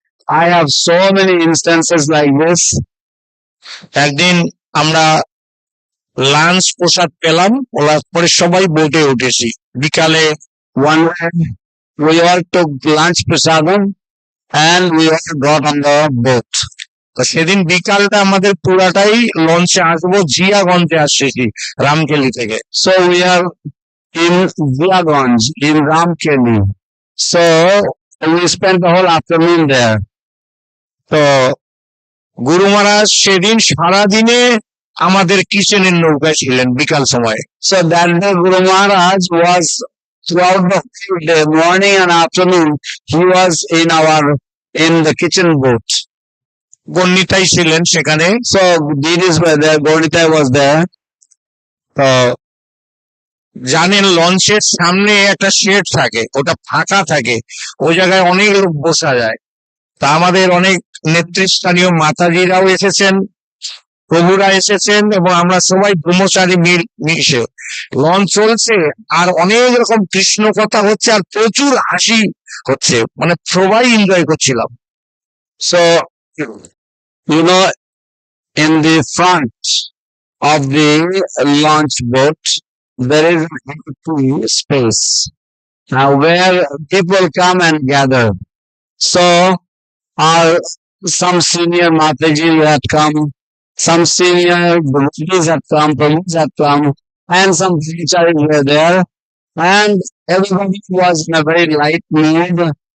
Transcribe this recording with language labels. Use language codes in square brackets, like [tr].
[en] I have so many instances like this. [bn] একদিন আমরা lunch প্রসাদ পেলাম, ওলার পরে সবাই বোটে উঠেছি বিকালে। [en] One day we all took lunch prasadam and we all got on the boat. [bn] তো সেদিন বিকালটা আমাদের পুরাটাই লঞ্চে আসবো, জিয়াগঞ্জে আসছি রামকেলি থেকে। [en] So we are in Jayapataka in Ramkeli. So we spent the whole afternoon there. [bn] তো গুরু মহারাজ সেদিন সারাদিনে আমাদের কিচেনের নৌকায় ছিলেন বিকাল সময়। [en] So that day Guru Maharaj was throughout the whole day, morning and afternoon, he was in the kitchen boat. [bn] গণ্ডিতাই ছিলেন সেখানে। [en] So Didis were there, Gornitai was there. [bn] তো জানেন লঞ্চের সামনে একটা শেড থাকে, ওটা ফাঁকা থাকে, ওই জায়গায় অনেক লোক বসা যায়। তা আমাদের অনেক নেতৃস্থানীয় মাতাজিরাও এসেছেন, প্রভুরা এসেছেন, এবং আমরা সবাই ব্রহ্মচারী মিশে লঞ্চ চলছে, আর অনেক রকম কৃষ্ণ কথা হচ্ছে, আর প্রচুর হাসি হচ্ছে, মানে সবাই এনজয় করছিলাম। [en] So, you know, in the front of the launch boat, there is an empty space where people come and gather. So, some senior Mataji had come, some senior devotees had come, Prabhus had come, and some brahmacharis were there, and everybody was in a very light mood.